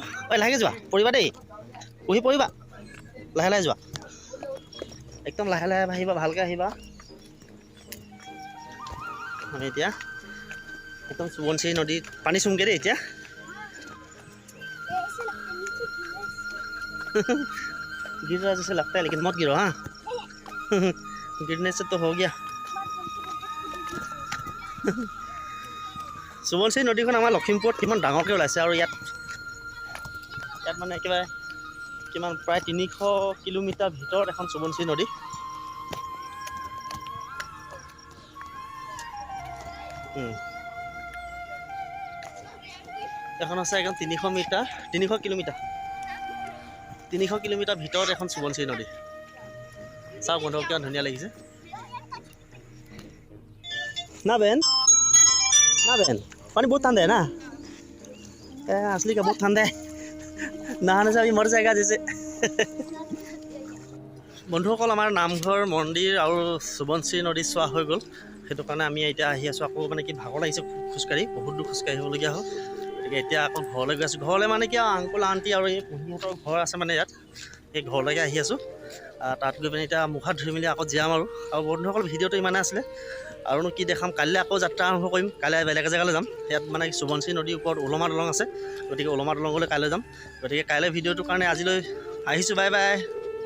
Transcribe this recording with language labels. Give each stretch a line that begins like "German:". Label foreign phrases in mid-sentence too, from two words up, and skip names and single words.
Assamese: ঐ লাহেকৈ যোৱা, পৰিবা দেই, পৰিবা, লাহে লাহে যোৱা, একদম লাহে লাহে আহিবা, ভালকৈ আহিবা। আমি এতিয়া একদম সোৱণশিৰি নদীত পানী চুমগৈ দেই।
Hindi: এতিয়া गिर रहा जैसे लगता है, लेकिन मत गिरो। हाँ गिरने से तो हो गया।
Assamese: সোৱণশিৰি নদীখন আমাৰ লখিমপুৰত কিমান ডাঙৰকৈ ওলাইছে, আৰু ইয়াত মানে একেবাৰে কিমান প্ৰায় 300 কিলোমিটাৰ ভিতৰত এখন সোৱণশিৰি নদী। এখন আছে একদম 300 কিলোমিটাৰ ভিতৰত এখন সোৱণশিৰি নদী। চাওক বন্ধু কিমান ধুনীয়া লাগিছে না বেন
Hindi: पानी बहुत ठंडा है ना असली का बहुत ठंडा है नहाने से अभी मर जाएगा जैसे
Assamese: বন্ধুসকল আমাৰ নামঘৰ মন্দিৰ আৰু সোৱণশিৰি নদী চোৱা হৈ গ'ল সেইটো কাৰণে আমি এতিয়া আহি আছোঁ আকৌ মানে কি ভাগৰ লাগিছে খোজকাঢ়ি বহুত দূৰ খোজকাঢ়িবলগীয়া হ'ল গতিকে এতিয়া আকৌ ঘৰলৈ গৈ আছোঁ ঘৰলৈ মানে কি
English: uncle aunty
Assamese: আৰু এই পেহীহঁতৰ ঘৰ আছে মানে ইয়াত সেই ঘৰলৈকে আহি আছোঁ তাত গৈ পিনে এতিয়া মুখ হাত ধুই মেলি আকৌ যাম আৰু বন্ধুসকল ভিডিঅ'টো ইমানে আছিলে আৰুনো কি দেখাম কাইলৈ আকৌ যাত্ৰা আৰম্ভ কৰিম কাইলৈ বেলেগ জেগালৈ যাম ইয়াত মানে সোৱণশিৰি নদীৰ ওপৰত ওলমা দলং আছে গতিকে ওলমা দলঙলৈ কাইলৈ যাম গতিকে কাইলৈ ভিডিঅ'টোৰ কাৰণে আজিলৈ আহিছোঁ
English: bye bye